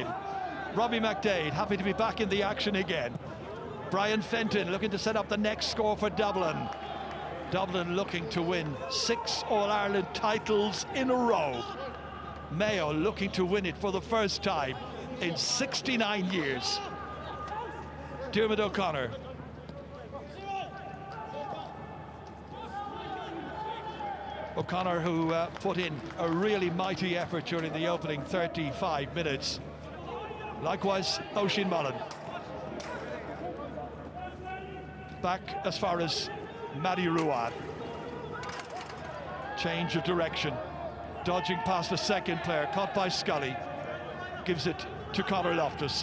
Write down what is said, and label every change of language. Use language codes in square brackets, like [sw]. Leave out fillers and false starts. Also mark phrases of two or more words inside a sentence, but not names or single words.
[en] Robbie McDade happy to be back in the action again. Brian Fenton looking to set up the next score for Dublin. Dublin looking to win 6 All-Ireland titles in a row. Mayo looking to win it for the first time in 69 years. Dermot O'Connor. O'Connor, who put in a really mighty effort during the opening 35 minutes. Likewise, Oisin Mullen. back as far as Matty Ruan. Change of direction, dodging past the second player, caught by Scully, gives it to Conor Loftus.